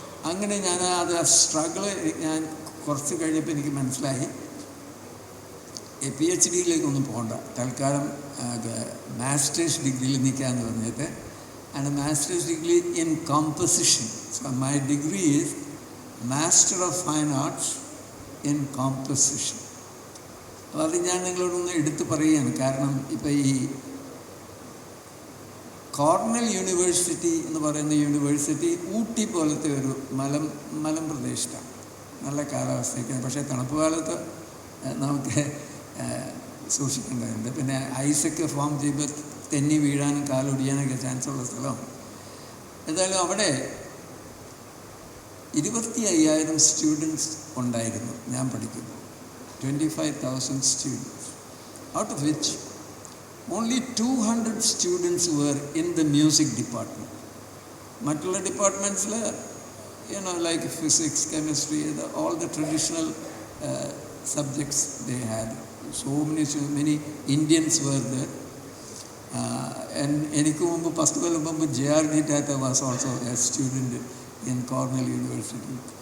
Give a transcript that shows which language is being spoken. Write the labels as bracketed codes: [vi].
[ml] അങ്ങനെ ഞാൻ അത് സ്ട്രഗിൾ ഞാൻ കുറച്ച് കഴിഞ്ഞപ്പോൾ എനിക്ക് മനസ്സിലായി PhDയിലേക്കൊന്നും പോകണ്ട, തൽക്കാലം മാസ്റ്റേഴ്സ് ഡിഗ്രിയിൽ നിൽക്കാമെന്ന് പറഞ്ഞിട്ട്. [en] And a master's degree in composition. So my degree is Master of Fine Arts in Composition. [ml] അപ്പോൾ അത് ഞാൻ നിങ്ങളോടൊന്ന് എടുത്ത് പറയുകയാണ്. കാരണം ഇപ്പോൾ ഈ കോർണൽ യൂണിവേഴ്സിറ്റി എന്ന് പറയുന്ന യൂണിവേഴ്സിറ്റി ഊട്ടി പോലത്തെ ഒരു മലമ്പ്രദേശത്താണ്. നല്ല കാലാവസ്ഥയൊക്കെ, പക്ഷേ തണുപ്പ് കാലത്ത് നമുക്ക് സൂക്ഷിക്കേണ്ടതുണ്ട്. പിന്നെ ഐസൊക്കെ ഫോം ചെയ്യുമ്പോൾ തെന്നി വീഴാനും കാലൊടിയാനൊക്കെ ചാൻസ് ഉള്ള സ്ഥലമാണ്. എന്തായാലും അവിടെ 25,000 സ്റ്റുഡൻസ് ഉണ്ടായിരുന്നു ഞാൻ പഠിക്കുമ്പോൾ. [en] 25,000 students, out of which only 200 students were in the music department. [ml] മറ്റുള്ള ഡിപ്പാർട്ട്മെൻറ്റ്സിൽ [en] like physics, chemistry, all the traditional subjects they had. So many Indians were there. And [ml] എനിക്ക് മുമ്പ് 10 കൊല്ലം മുമ്പ് J.R.D. [en] Tata was also a student in Cornell University.